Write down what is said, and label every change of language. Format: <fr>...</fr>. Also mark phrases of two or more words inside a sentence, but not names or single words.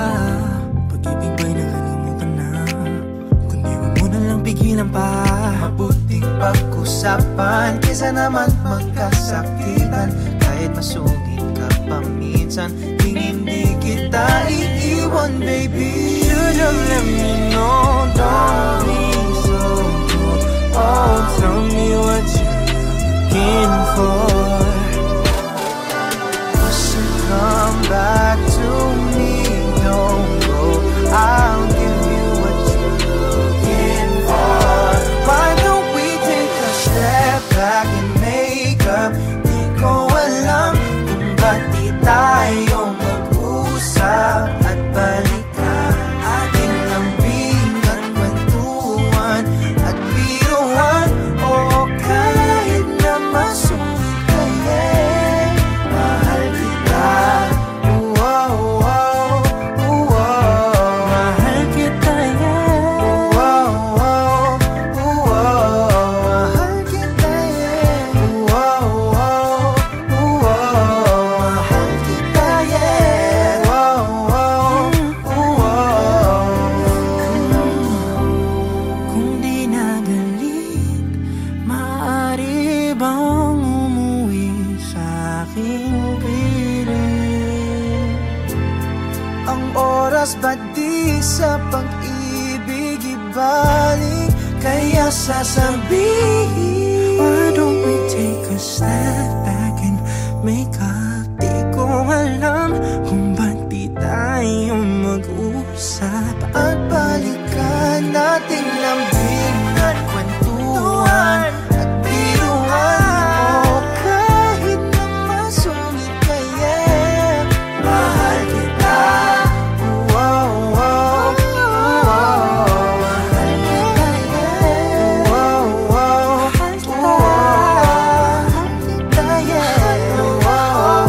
<tl>Pag-ibig ba'y nakalimutan na? Kundi wag mo na lang pigilan pa. Mabuting pag-usapan kesa naman magkasakitan. Kahit masungit ka pa minsan, hindi kita iiwan, baby.</tl> <en>Should've let me know, don't be so cold. Oh, tell me what you're looking for. Come back to me, don't go. I'll give you what you're looking for. Why don't we take a step back and make up?</en> <tl>Di ko alam kung ba't di tayo mag-usap at balikan. Ating lambing at kwentuhan at biruan. O kahit na masungit kaya'y mahal kita. Wow, wow, wow. Mahal kita, yeah. Wow, wow, wow. Mahal kita, yeah. Wow, wow, wow. Mahal kita, yeah. Wow, wow, wow. Kung di na galit, maaari bang umuwi sa aking piling? Ang oras ba di sa pag-ibig ibalik? Kaya sasabihin,</tl> <en>why don't we take a step back and make up?</en> <tl>Di ko alam kung ba't di tayo mag-usap at balikan. Nating lambing at kwentuhan at biruan. O kahit na masungit kaya, mahal kita. Wow, wow, wow. Mahal kita, yeah. Wow, wow, wow. Mahal kita, yeah. Wow,</tl>